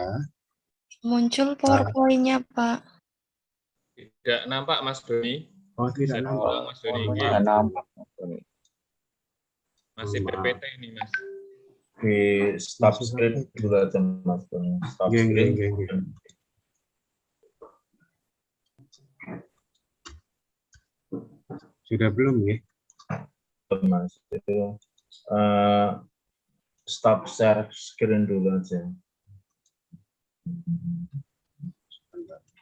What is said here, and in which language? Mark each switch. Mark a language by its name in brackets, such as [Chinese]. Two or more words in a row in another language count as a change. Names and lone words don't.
[Indonesian] Muncul PowerPoint-nya, Pak. Tidak nampak, Mas Doni. Oh, tidak Bisa nampak. diulang, Mas Doni. Oh, Nggih. Tidak nampak. Masih Maaf. PPT ini, Mas. Di stop Masih screen sampai. dulu aja Mas Doni. Stop Nggih, screen. [Javanese] nggih, nggih. [Indonesian] Sudah belum ya? Mas itu stop share screen dulu aja. Sebentar.